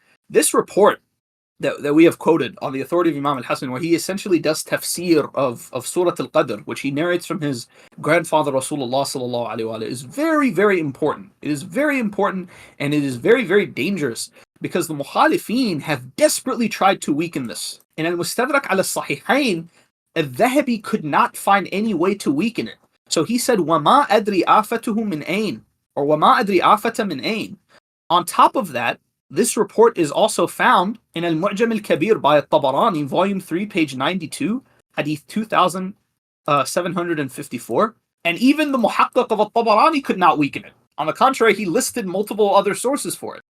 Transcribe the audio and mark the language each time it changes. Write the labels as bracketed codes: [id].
[en] This report that we have quoted on the authority of Imam al-Hassan, where he essentially does tafsir of Surah al-Qadr, which he narrates from his grandfather Rasulullah sallallahu alaihi wasallam, is very, very important. It is very important, and it is very, very dangerous, because the Mukhalifeen have desperately tried to weaken this. In al-Mustadrak al-Sahihain, al-Dhahabi could not find any way to weaken it. So he said, [ar] وَمَا أَدْرِي آفَتُهُ مِنْ أَيْنٍ, or وَمَا أَدْرِي آفَةَ مِنْ أَيْنٍ. [en] On top of that, this report is also found in Al-Mu'jam al-Kabir by al-Tabarani, volume 3, page 92, hadith 2754. And even the Muhaqqaq of al-Tabarani could not weaken it. On the contrary, he listed multiple other sources for it.